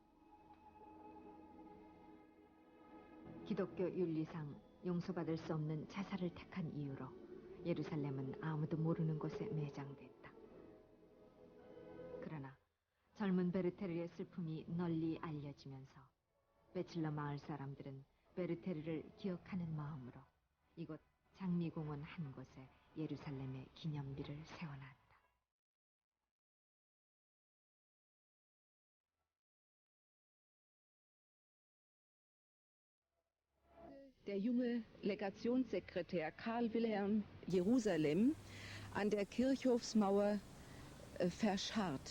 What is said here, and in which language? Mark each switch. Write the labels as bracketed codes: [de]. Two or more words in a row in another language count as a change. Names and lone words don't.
[ko] 기독교 윤리상 용서받을 수 없는 자살을 택한 이유로 예루살렘은 아무도 모르는 곳에 매장됐다. 그러나 젊은 베르테르의 슬픔이 널리 알려지면서 베칠러 마을 사람들은 베르테르를 기억하는 마음으로 이곳 장미공원 한 곳에 예루살렘의 기념비를 세워놨다. [de] Der junge Legationssekretär Karl Wilhelm Jerusalem an der Kirchhofsmauer verscharrt.